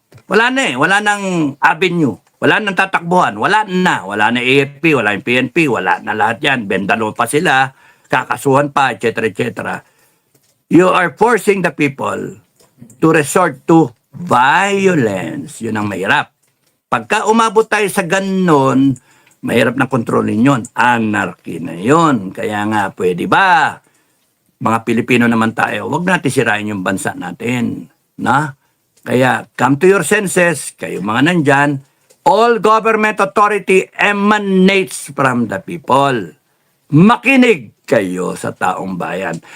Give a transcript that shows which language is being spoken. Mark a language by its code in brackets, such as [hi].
[tl] Wala nang avenue. Wala nang tatakbuhan. Wala na AFP, wala yung PNP, wala na lahat yan. Bendalo pa sila, kakasuhan pa, etc. etc. [en] You are forcing the people to resort to violence. [tl] Yun ang mahirap. Pagka umabot tayo sa ganun, mahirap na kontrolin yun. Anarchy na yun. Kaya nga, pwede ba? Mga Pilipino naman tayo, wag natin sirain yung bansa natin. [en] Kaya, come to your senses, [tl] kayo mga nandyan, [en] all government authority emanates from the people. [tl] Makinig kayo sa taong bayan.